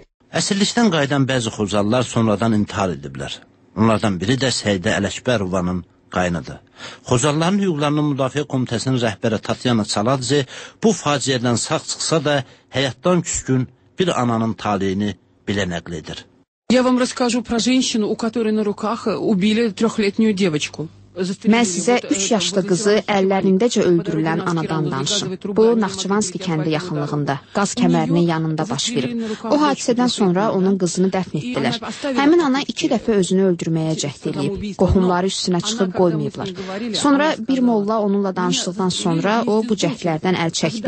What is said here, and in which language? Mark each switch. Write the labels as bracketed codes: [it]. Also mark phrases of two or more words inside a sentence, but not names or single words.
[az] Əsirlikdən qayıdan bəzi Xocalılar sonradan intihar ediblər. Onlardan biri də Səidə Ələkbərovanın qaynıdır. Xocalıların hüquqlarının müdafiə komitəsinin rəhbəri Tatyana Çaladze bu faciədən sağ çıxsa da həyatdan küskün bir ananın taleyini bilə nəql edir. [ru] Я вам расскажу про женщину, у которой на руках убили 3-летнюю девочку. [az] Mən sizə 3 yaşlı qızı əllərindəcə öldürülən anadan danışım. Bu, Naxçıvanski kəndi yaxınlığında, qaz kəmərinin yanında baş verib. O hadisədən sonra onun qızını dəfn etdilər. Həmin ana 2 dəfə özünü öldürməyə cəhd edib. Qohumları üstünə çıxıb qoymayıblar. Sonra bir molla onunla danışdıqdan sonra o bu cəhdlərdən əl çəkdi.